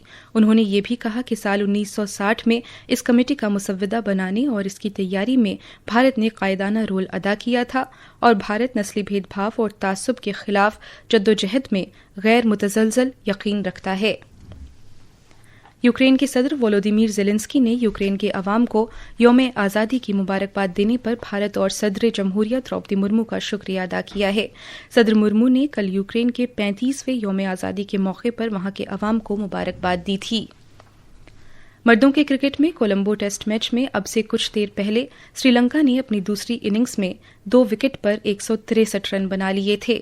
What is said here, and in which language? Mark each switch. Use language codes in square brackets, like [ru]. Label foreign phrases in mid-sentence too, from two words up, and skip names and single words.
[ur] انہوں نے یہ بھی کہا کہ سال 1960 میں اس کمیٹی کا مسودہ بنانے اور اس کی تیاری میں بھارت نے قائدانہ رول ادا کیا تھا اور بھارت نسلی بھید بھاؤ اور تعصب کے خلاف جدوجہد میں غیر متزلزل یقین رکھتا ہے۔ یوکرین کے صدر وولودیمیر زیلنسکی نے یوکرین کے عوام کو یوم آزادی کی مبارکباد دینے پر بھارت اور صدر جمہوریہ دروپدی مرمو کا شکریہ ادا کیا ہے۔ صدر مرمو نے کل یوکرین کے 35ویں یوم آزادی کے موقع پر وہاں کے عوام کو مبارکباد دی تھی۔ مردوں کے کرکٹ میں کولمبو ٹیسٹ میچ میں اب سے کچھ دیر پہلے سری لنکا نے اپنی دوسری اننگز میں 2 وکٹ پر 163 رن بنا لیے تھے۔